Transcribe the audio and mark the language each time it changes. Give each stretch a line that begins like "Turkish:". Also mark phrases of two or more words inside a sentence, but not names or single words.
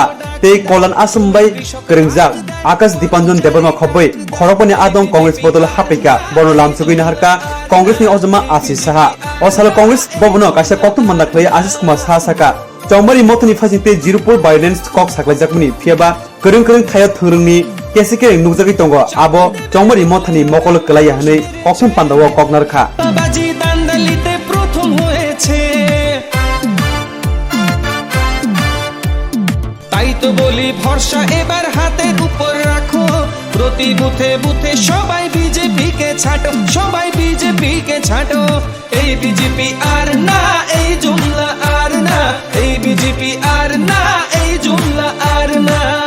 Kok Borok: tei Kolan Asumbai Kringjak Akas Dipanjon Deborma khoboi khorokoni adong Congress bodol hapika bono lamsugui naharka Congress ni ojma Ashish Saha osalo Congress babuna kaisa Koktwma naklai Ashish Kumar Saha saka Chongmari Motoni Fasingte Zirupur violence kok saklajakmani phiaba kereng thaya thurungni kesike nukjagi tongo abo Chongmari Mothani mokol kelaya hanei Koktwma pandawo koknarkha
Bangla: বাজি দান্দালিতে প্রথম হয়েছে তাই তো বলি ভরসা এবার হাতের উপর রাখো প্রতি বুথে বুথে সবাই বিজেপি কে ছাটো সবাই বিজেপি কে ছাটো এই বিজেপি আর না এই জুমলা আর না এই বিজেপি আর না এই জুমলা আর না